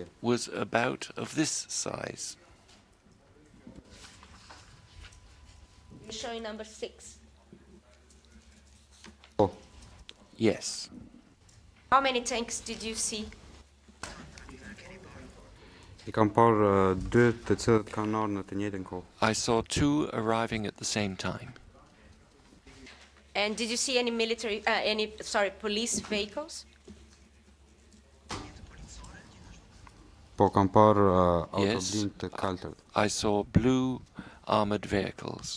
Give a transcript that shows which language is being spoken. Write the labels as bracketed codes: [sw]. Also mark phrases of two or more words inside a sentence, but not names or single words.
[en] was about of this size. You're showing number 6. [sq] Po, [en] Yes. How many tanks did you see? [sq] i kam parë dy të cilët kanë ardhur në të njëjtën kohë. [en] I saw two arriving at the same time. And did you see any police vehicles? [sq] Po, kam parë [en] Yes. [sq] autoblinë të kaltërt. [en] I saw blue armored vehicles.